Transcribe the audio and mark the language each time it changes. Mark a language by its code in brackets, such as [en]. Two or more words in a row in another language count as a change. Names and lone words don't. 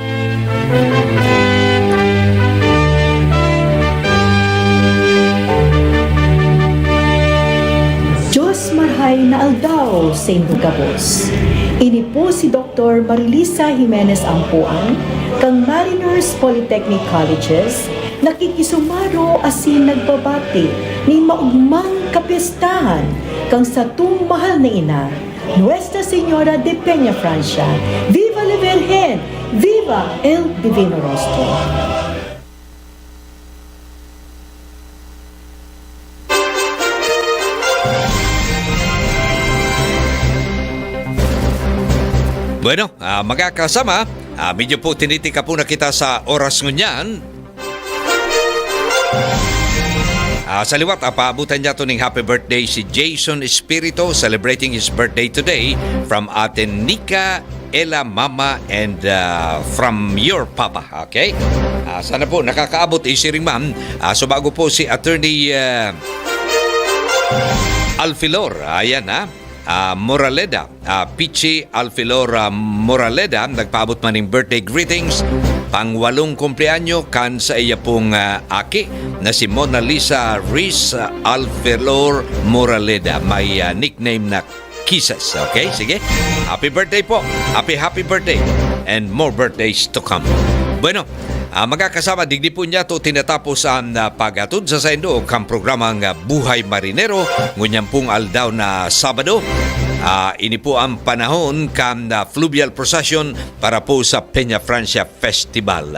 [bik] Diyos marhay na aldaw sa inyong gabos. Ini po si Dr. Marilisa Jimenez Ampuan, kang Mariners Polytechnic Colleges, nakikisumaro asin nagbabati ni maugmang kapistahan kang sa mahal na ina, Nuestra Señora de Peña Francia. [es] Viva la Virgen! Viva el Divino Rostro! [bik] bueno, mga kasama, medyo po tinitika po na kita sa oras ngunyan. Sa liwat, paabutan niya to ng [en] happy birthday [bik] si Jason Espirito, [en] celebrating his birthday today from Aten Nika, Ella, Mama, and from your Papa. Okay? [bik] Sana po nakakaabot si ring ma'am. So bago po si Attorney Alfilor, ayan ha. Moraleda, Pichi Alfilor Moraleda, nagpaabot man ng [en] birthday greetings. [bik] Pang-8 kumpleanyo kan sa iya pong aki na si Mona Lisa Riz Alfilor Moraleda. May nickname na Kisses. Okay, sige. [en] Happy birthday [bik] po. [en] Happy birthday. And more birthdays to come. [bik] Bueno, mga kasama, digdi po niya to tinatapos ang pagatod sa saindo kang programang Buhay Marinero. Ngunyan pong aldaw na Sabado. Ini po ang panahon kan [en] fluvial procession [bik] para po sa Peña Francia Festival.